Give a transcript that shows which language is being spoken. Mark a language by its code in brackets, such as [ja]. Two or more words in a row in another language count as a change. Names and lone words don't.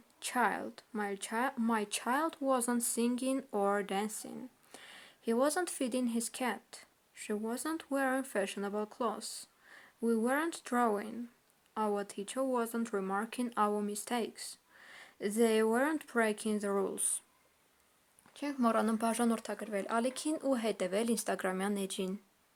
[en] My child wasn't singing or dancing. He wasn't feeding his cat. She wasn't wearing fashionable clothes. We weren't drawing. Our teacher wasn't remarking our mistakes. They weren't breaking the rules. [hy] Չենք մոռանում բաժանորդագրվել ալիքին ու հետևել ինստագրամյան էջին։